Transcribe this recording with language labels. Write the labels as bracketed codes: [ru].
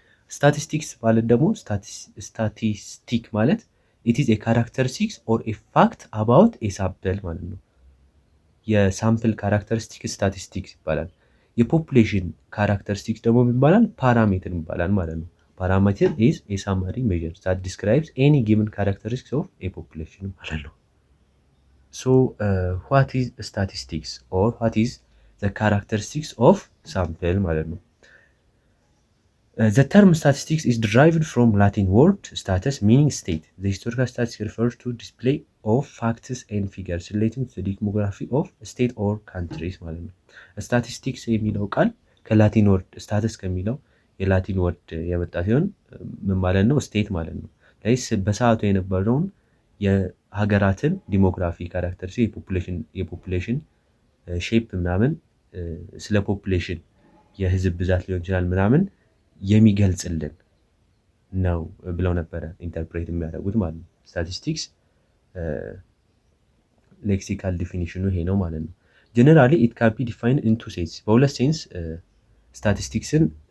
[am] ስታቲስቲክስ ማለት ደግሞ ስታቲስቲክ ማለት [en] it is a characteristics or a fact about a sample [am] ማለት ነው። የሳምፕል ካራክተሪስቲክ ስታቲስቲክስ ይባላል። የፖፑሌሽን ካራክተሪስቲክስ ደግሞ ይባላል ፓራሜትር ይባላል ማለት ነው። ፓራሜትር [en] is a summary measure that describes any given characteristics of a population [am] ማለት ነው። [en] So what is statistics or what is the characteristics of sample [am] ማለት ነው? [en] The term statistics is derived from Latin word status meaning state. The historical statistics refers to display of facts and figures relating to the demography of a state or countries ማለት ነው። Statistics [am] የሚለው ቃል ከላቲን ወርድ ስታተስ ከሚለው የላቲን ወርድ የመጣ ሲሆን ምን ማለት ነው? ስቴት ማለት ነው። ለይስ በሰዓቱ የነበረውን የሀገራትን ዲሞግራፊ ካራክተሪስቲክ የፖፑሌሽን ሼፕ ምናምን ስለ ፖፑሌሽን የህዝብ ብዛት ሊሆን ይችላል ምናምን የሚገልጽልን ነው ብለው ነበረ ኢንተርፕሬት የሚያደርጉት ማለት ነው። ስታቲስቲክስ ሌክሲካል ዲፊኒሽኑ ይሄ ነው ማለት ነው። [en] ጀነራሊ ኢት ካን ቢ ዲፋይንድ ኢን ቱ ሴንስ። [am] በሁለት ሴንስ ስታቲስቲክስን